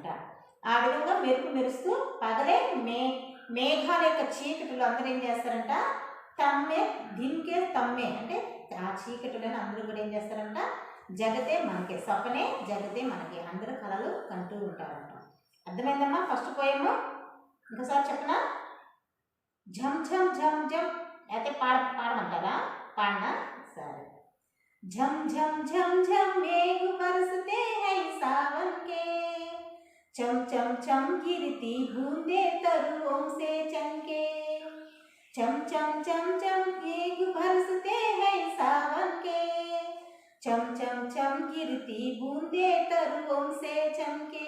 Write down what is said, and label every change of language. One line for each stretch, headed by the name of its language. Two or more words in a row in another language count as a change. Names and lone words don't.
Telugu: ఆ విధంగా మెరుపు మెరుస్తూ పగలే మేఘాల యొక్క చీకటిలో అందరూ ఏం చేస్తారంట, దీనికే తమ్మే అంటే ఆ చీకటిలోనే అందరూ కూడా ఏం చేస్తారంట,
Hindi: जगते मनके सपने जगते मनके
Telugu: అందరూ కళలు కంటూ ఉంటారంట. అర్థమైందమ్మా
English: first poem,
Telugu: ఇంకోసారి చెప్పనా.
Hindi: झम झम झम झम
Telugu: అయితే పాడమంటారా, పాడనా సరే.
Hindi: झम झम झम झम मेघ बरसते हैं सावन के, चम चम चम गिरती बूंदे तरुओं से चमके. चम चम चम चम मेघ बरसते हैं सावन के, चम चम चम गिरती बूंदे तरुओं से चमके.